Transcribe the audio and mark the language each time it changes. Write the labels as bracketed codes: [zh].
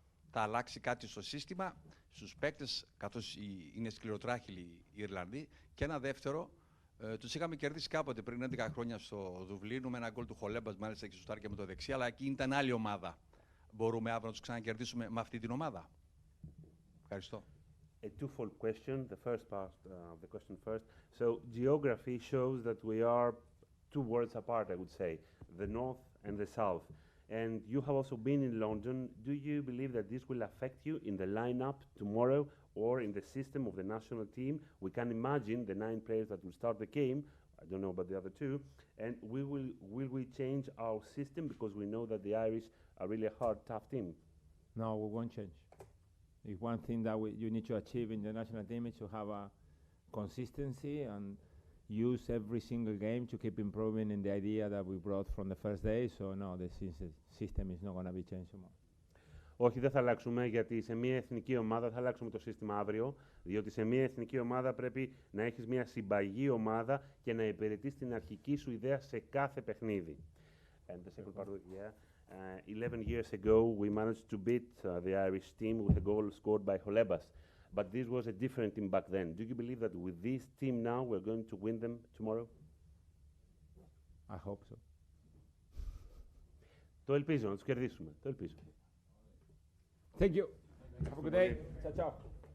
[el] Θα αλλάξει κάτι στο σύστημα, στους παίκτες, καθώς είναι σκληροτράχυλοι οι Ιρλανδοί. Και ένα δεύτερο, τους είχαμε κερδίσει κάποτε πριν 11 χρόνια στο Δουβλίνο με ένα γκολ του Χολέμπας, μάλιστα και σουτάρει και με το δεξί, αλλά εκεί ήταν άλλη ομάδα. Μπορούμε αύριο να τους ξανακερδίσουμε με αυτή την ομάδα? Ευχαριστώ. [en] A twofold question. The first part of the question first. So geography shows that we are two worlds apart, I would say, the north and the south. And you have also been in London. Do you believe that this will affect you in the lineup tomorrow or in the system of the national team? We can imagine the 9 players that will start the game. I don't know about the other 2. And will we change our system because we know that the Irish are really a hard, tough team? No, we won't change. If one thing that you need to achieve in the national team is to have a consistency and use every single game to keep improving in the idea that we brought from the first day. So no, the system is not going to be changed tomorrow. [el] Όχι, δεν θα αλλάξουμε, γιατί σε μια εθνική ομάδα θα αλλάξουμε το σύστημα αύριο, διότι σε μια εθνική ομάδα πρέπει να έχεις μια συμπαγή ομάδα και να υπηρετείς την αρχική σου ιδέα σε κάθε παιχνίδι. [en] And the second part, yeah. 11 years ago, we managed to beat the Irish team with a goal scored by Holebas. But this was a different team back then. Do you believe that with this team now, we're going to win them tomorrow? I hope so. [el] Το ελπίζω, να τους κερδίσουμε. Το ελπίζω. [en] Thank you. Have a good day. [it] Ciao, ciao.